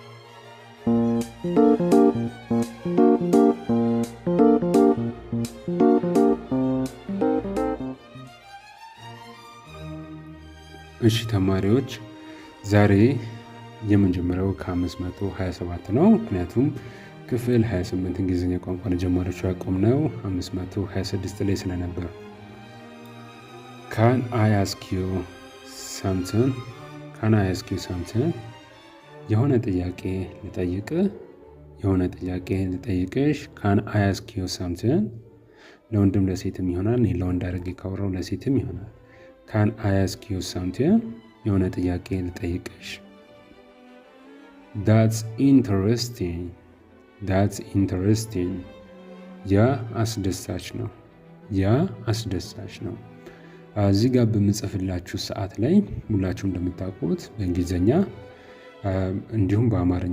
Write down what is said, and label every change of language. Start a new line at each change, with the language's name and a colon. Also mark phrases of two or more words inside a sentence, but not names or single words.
Amharic: እሺ ተማሪዎች፣ ዛሬ የምንጀምረው ከ527 ነው። ምክንያቱም ክፍል 28 እንግሊዝኛ ቋንቋ ለጀማሪዎች ያቆምነው 526 ላይ ስለነበር።
English: Can I ask you something? Can I ask you something?
Amharic: የሆነ ጥያቄ ልጠይቅሽ።
English: Can I ask you something?
Amharic: ለወንድም ለሴትም ይሆናል። እኔ ለወንድ አድርጌ ካወራው ለሴትም ይሆናል።
English: Can I ask you something?
Amharic: የሆነ ጥያቄ ልጠይቅሽ።
English: That's interesting.
Amharic: ያ አስደሳች ነው። እዚህ ጋር በምጽፍላችሁ ሰዓት ላይ ሁላችሁ እንደምታውቁት በእንግሊዝኛ እንዲሁም በአማርኛ